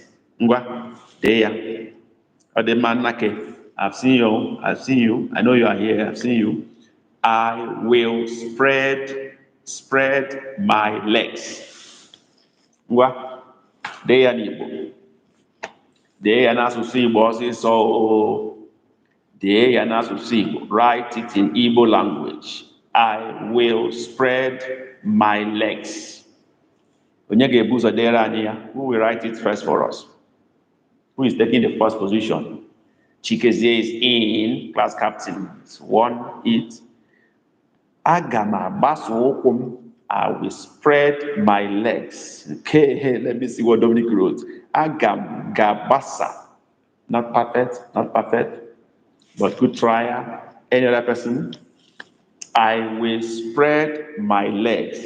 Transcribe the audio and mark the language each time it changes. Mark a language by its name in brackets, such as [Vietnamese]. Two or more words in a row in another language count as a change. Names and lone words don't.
[English] Ngwa, there. Odemanake, I've seen you. I know you are here. I've seen you. I will spread my legs. Ngwa, there n'Igbo. [Igbo] There n'asụsụ Igbo ọsịsọ. There n'asụsụ Igbo. [English] Write it in Igbo language. I will spread my legs. [Igbo] Onye ga-ebu ụzọ dere anyị ya? [English] Who will write it first for us? Who is taking the first position? Chikezie is in, class captain. It's one hit. [Igbo] Aga m agbasa ụkwụ m. [English] I will spread my legs. Okay, let me see what Dominic wrote. [Igbo] Agam gabasa. [English] Not perfect, but good try. Any other person? I will spread my legs.